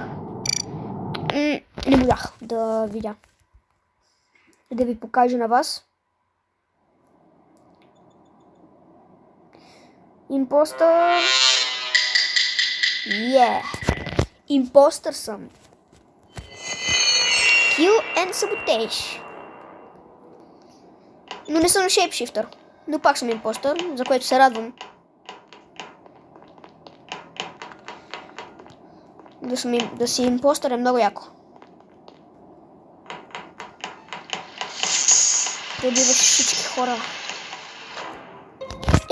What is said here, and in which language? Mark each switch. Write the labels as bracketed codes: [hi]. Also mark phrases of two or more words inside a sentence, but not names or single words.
[bg] Не можах да видя. Да ви покажа на вас. Импостър. Импостър съм. [en] Kill and Sabotage. [bg] Но не съм шейпшифтър. Но пак съм импостър, за което се радвам. Да си импостър е много яко. Пребиваш всички хора.